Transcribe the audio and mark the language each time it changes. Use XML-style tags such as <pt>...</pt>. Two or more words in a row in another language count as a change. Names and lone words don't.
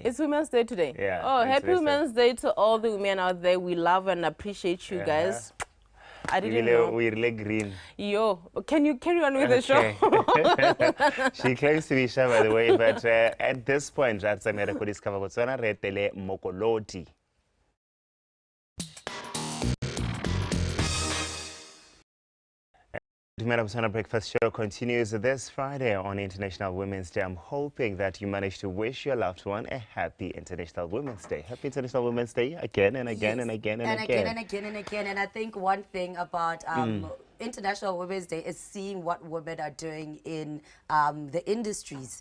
<en>It's Women's Day today. Yeah. Oh, happy Women's Day to all the women out there. We love and appreciate you guys. I didn't know. We're green. Yo, can you carry on with the show? She claims to be shy, by the way, but at this point, that's a miracle discover Botswana</en> <tn>retele mokoloti.</tn> <en>DUMELA BOTSWANA Breakfast Show continues this Friday on International Women's Day. I'm hoping that you managed to wish your loved one a happy International Women's Day. Happy International Women's Day again and again and again and again. And again and again. And I think one thing about International Women's Day is seeing what women are doing in the industries.</en>